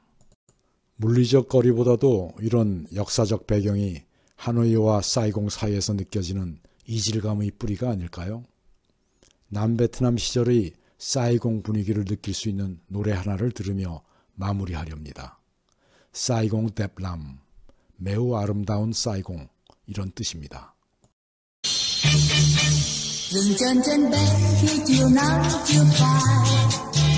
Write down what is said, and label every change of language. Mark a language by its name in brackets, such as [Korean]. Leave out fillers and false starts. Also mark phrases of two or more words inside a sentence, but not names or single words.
[Korean] 물리적 거리보다도 이런 역사적 배경이 하노이와 사이공 사이에서 느껴지는 이질감의 뿌리가 아닐까요? 남베트남 시절의 사이공 분위기를 느낄 수 있는 노래 하나를 들으며 마무리하렵니다. 사이공 뎁람, 매우 아름다운 사이공, 이런 뜻입니다. [Vietnamese] Dừng chân trên bến khi chiều nắng chưa phai